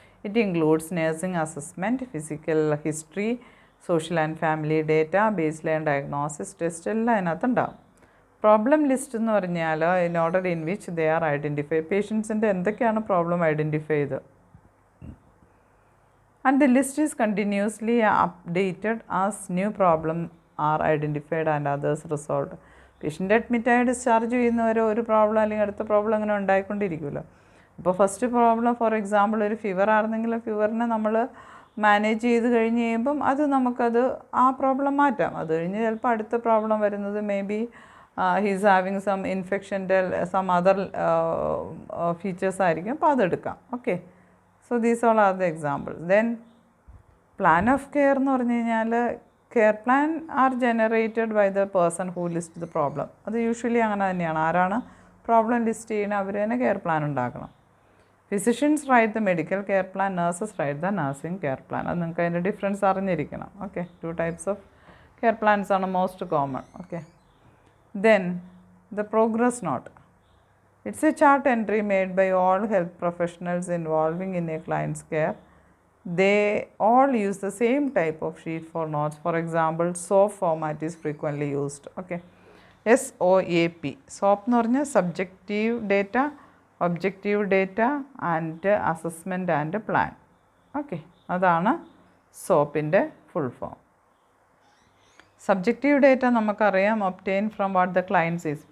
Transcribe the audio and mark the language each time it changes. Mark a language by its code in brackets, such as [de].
[en] it includes nursing assessment, physical history, social and family data, baseline diagnosis test [ml] എല്ലാം അതിനകത്തുണ്ടാവും. [en] problem list [ml] എന്ന് പറഞ്ഞാൽ [en] in order in which they are identify, [ml] പേഷ്യൻസിൻ്റെ എന്തൊക്കെയാണ് problem identify ചെയ്ത്. [en] And the list is continuously updated as new problems are identified and others resolved. [ml] Patient അഡ്മിറ്റായി discharge ചെയ്യുന്നവരെ ഒരു problem അല്ലെങ്കിൽ അടുത്ത problem അങ്ങനെ ഉണ്ടായിക്കൊണ്ടിരിക്കുമല്ലോ. ഇപ്പോൾ ഫസ്റ്റ് പ്രോബ്ലം ഫോർ എക്സാമ്പിൾ ഒരു fever ആയിരുന്നെങ്കിൽ ഫീവറിനെ നമ്മൾ മാനേജ് ചെയ്ത് കഴിഞ്ഞ് കഴിയുമ്പം അത് നമുക്കത് ആ പ്രോബ്ലം മാറ്റാം. അത് കഴിഞ്ഞ് ചിലപ്പോൾ അടുത്ത പ്രോബ്ലം വരുന്നത് [en] maybe he's having some [ml] ഇൻഫെക്ഷൻ്റെ some other features ആയിരിക്കും, അപ്പോൾ അതെടുക്കാം. [en] Okay, so these all are the examples. Then plan of care [ml] എന്ന് പറഞ്ഞു കഴിഞ്ഞാൽ [en] Care plan are generated by the person who list the problem. [ml] അത് usually അങ്ങനെ തന്നെയാണ്. ആരാണ് problem list ചെയ്യുന്നത് അവർ തന്നെ കെയർ പ്ലാൻ ഉണ്ടാക്കണം. [en] Physicians write the medical care plan, nurses write the nursing care plan. [ml] അത് നിങ്ങൾക്ക് അതിൻ്റെ ഡിഫറൻസ് അറിഞ്ഞിരിക്കണം. Okay, 2 types of care plans ആണ് most common. [en] Okay, then the progress note. It's a chart entry made by all health professionals involving in a client's care. They all use the same type of sheet for notes. For example, SOAP format is frequently used. Okay, SOAP. SOAP [ml] എന്ന് പറഞ്ഞാൽ [en] Subjective data, objective data and assessment and plan. [ml] Okay, അതാണ് സോപ്പിൻ്റെ full form. [en] subjective data [ml] നമുക്കറിയാം, [en] Obtain from what the clients is.